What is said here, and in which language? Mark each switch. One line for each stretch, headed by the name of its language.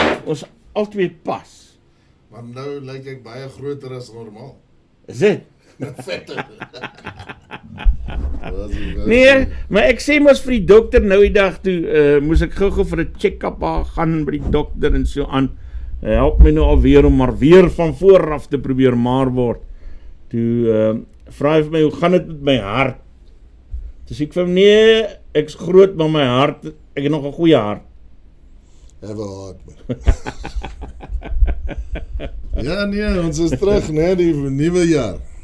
Afrikaans: Ons albei pas. Maar nou lyk ek baie groter as normaal. Is dit? Vetter. Nee, maar ek sê mos vir die dokter nou die dag toe, moes ek gou vir 'n check-up gaan by die dokter en so aan. Help my nou alweer om maar weer van vooraf te probeer maar word. Toe vra hy vir my, hoe gaan dit met my hart? Toe sê ek vir hom, nee, ek's groot, maar my hart, ek het nog 'n goeie hart.
English: Have a heart, man.
Afrikaans: Ja, nee, ons is terug, né, die nuwe jaar.